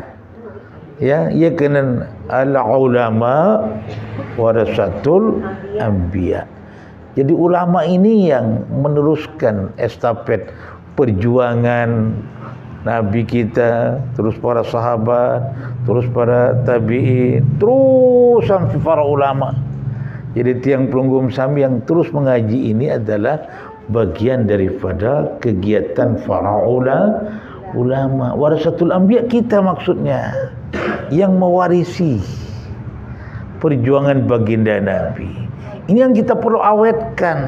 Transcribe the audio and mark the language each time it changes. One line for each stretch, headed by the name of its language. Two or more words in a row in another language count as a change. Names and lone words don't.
Arabic: Ya,
Sasak: ia kena
Arabic: العلماء ورثة الأنبياء.
Indonesian: Jadi ulama ini yang meneruskan estafet perjuangan Nabi kita, terus para sahabat, terus para tabi'in, terus sampai para ulama. Jadi
Sasak: tiang pelungkum sami
Indonesian: yang terus mengaji ini adalah bagian daripada kegiatan para ulama.
Arabic: ورثة الأنبياء
Indonesian: kita maksudnya yang mewarisi perjuangan baginda Nabi. Ini yang kita perlu awetkan.